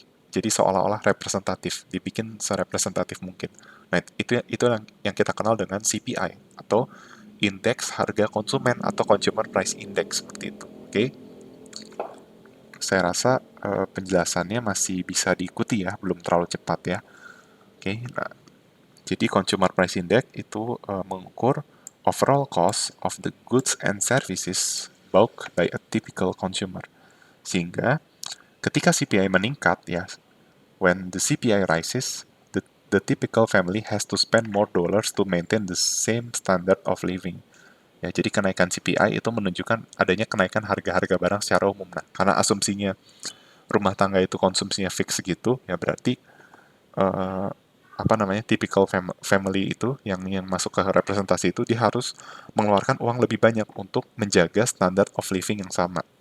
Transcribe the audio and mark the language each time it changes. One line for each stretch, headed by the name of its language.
Indonesian: Jadi seolah-olah representatif, dibikin serepresentatif mungkin. Nah, itu yang kita kenal dengan CPI atau indeks harga konsumen atau
English: Consumer Price Index
Indonesian: seperti itu. Oke. Saya rasa penjelasannya masih bisa diikuti ya, belum terlalu cepat ya. Oke.
English: Nah, jadi Consumer Price Index
Indonesian: itu mengukur
English: overall cost of the goods and services bought by a typical consumer.
Indonesian: Sehingga ketika CPI meningkat ya,
English: when the CPI rises, the typical family has to spend more dollars to maintain the same standard of living.
Indonesian: Ya, jadi kenaikan CPI itu menunjukkan adanya kenaikan harga-harga barang secara umum. Nah, karena asumsinya rumah tangga itu konsumsinya fix segitu, ya berarti uh, apa namanya typical family itu yang masuk ke representasi itu dia harus mengeluarkan uang lebih banyak untuk menjaga
English: standard of living
Indonesian: yang sama.